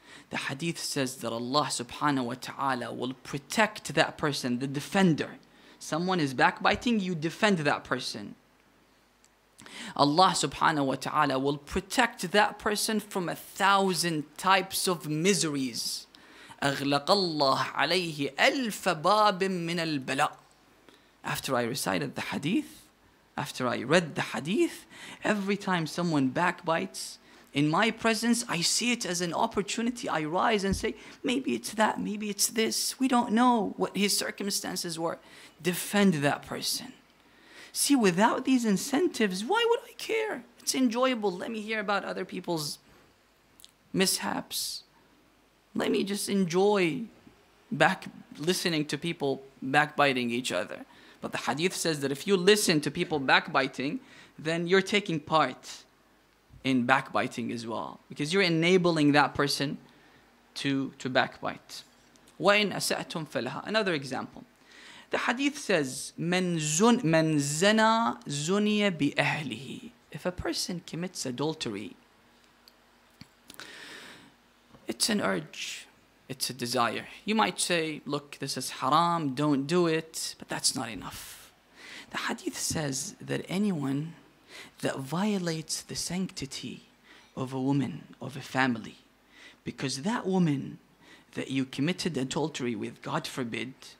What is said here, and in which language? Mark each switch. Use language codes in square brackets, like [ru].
[en] The hadith says that Allah subhanahu wa ta'ala will protect that person, the defender. Someone is backbiting, you defend that person. Allah subhanahu wa ta'ala will protect that person from 1,000 types of miseries. [ar] أغلق الله عليه ألف باب من البلاء. [en] After I recited the hadith, after I read the hadith, every time someone backbites in my presence, I see it as an opportunity. I rise and say, maybe it's that, maybe it's this. We don't know what his circumstances were. Defend that person. See, without these incentives, why would I care? It's enjoyable. Let me hear about other people's mishaps. Let me just enjoy listening to people backbiting each other. But the hadith says that if you listen to people backbiting, then you're taking part in backbiting as well, because you're enabling that person to backbite. [ar] وَإِنْ أَسَأْتُمْ فَلَهَا. [en] Another example. The hadith says, [ar] مَنْ زَنَى زُنِيَ بِأَهْلِهِ. [en] If a person commits adultery, it's an urge, it's a desire. You might say, look, this is haram, don't do it, but that's not enough. The hadith says that anyone that violates the sanctity of a woman, of a family, because that woman that you committed adultery with, God forbid,